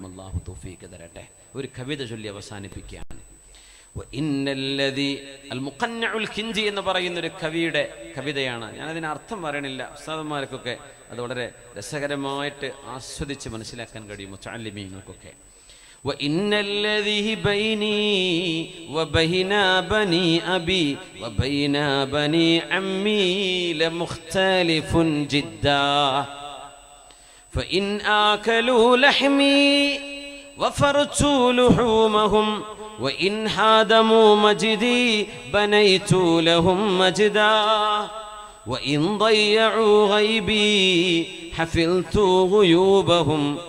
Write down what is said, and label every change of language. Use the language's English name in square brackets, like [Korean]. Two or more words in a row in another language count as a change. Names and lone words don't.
[Malayalam] അള്ളാഹു തൗഫീഖ് തരട്ടെ. ഒരു കവിത ചൊല്ലി അവസാനിപ്പിക്കുകയാണ്. അൽ മുഖന്നഉൽ കിഞ്ചി എന്ന് പറയുന്ന ഒരു കവിയുടെ കവിതയാണ്. ഞാനതിന് അർത്ഥം പറയണില്ല, ഉസ്താദന്മാർക്കൊക്കെ അത് വളരെ രസകരമായിട്ട് ആസ്വദിച്ച് മനസ്സിലാക്കാൻ കഴിയും, മുതഅല്ലിമീങ്ങൾക്കൊക്കെ. [Arabic] وإن الذي بيني وبين بني أبي وبين بني عمي لمختلف جدا فإن آكلوا لحمي وفرت لحومهم وإن هادموا مجدي بنيت لهم مجدا وإن ضيعوا غيبي حفظت غيوبهم